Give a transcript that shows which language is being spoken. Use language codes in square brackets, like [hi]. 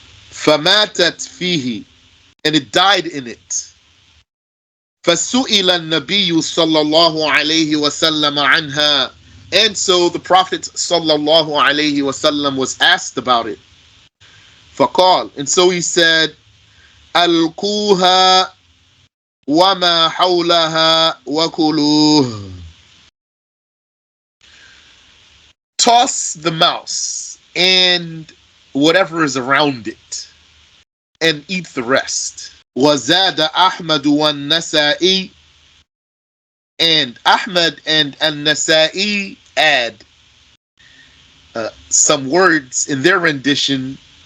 [ar] فَمَاتَتْ فِيهِ, [en] and it died in it. [ar] فَسُئِلَ النَّبِيُّ صَلَّى اللَّهُ عَلَيْهِ وَسَلَّمَ عَنْهَا, [en] and so the Prophet sallallahu alayhi wasallam was asked about it. [ar] فَقَالَ, [en] and so he said, [ar] أَلْقُوهَا وَمَا حَوْلَهَا وَكُلُوهُ. [en] Toss the mouse and whatever is around it, and eat the rest. [ar] وَزَادَ أَحْمَدُ وَالنَّسَائِي, [en] and Ahmad and An-Nasa'i add some words in their rendition.